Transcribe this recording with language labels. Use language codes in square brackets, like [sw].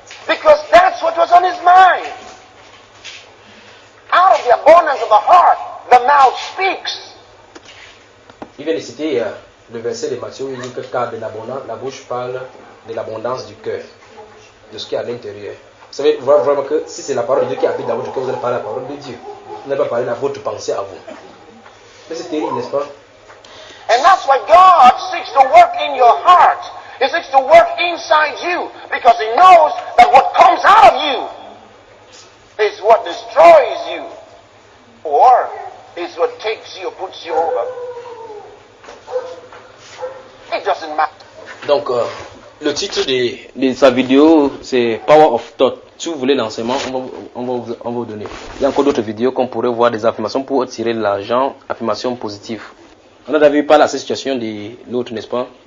[en] Because that's what was on his mind. Out of the abundance of the heart, the mouth speaks. [fr] Il vient de citer le verset de Matthieu où il dit que car de l'abondance, la bouche parle de l'abondance du cœur, de ce qui est à l'intérieur. Vous savez vraiment que si c'est la parole de Dieu qui habite dans votre cœur, vous allez parler la parole de Dieu. Vous n'allez pas parler de votre pensée à vous. Mais c'est terrible, n'est-ce pas? [en] And that's why God seeks to work in your heart. He seeks to work inside you because he knows that what comes out of you is what destroys you or is what takes you or puts you over. It doesn't matter. [fr] Donc, le titre de sa vidéo, c'est Power of Thought. Si vous voulez l'enseignement, on va vous donner. Il y a encore d'autres vidéos qu'on pourrait voir des affirmations pour tirer de l'argent, affirmations positives. On a déjà vu par la situation de l'autre, n'est-ce pas?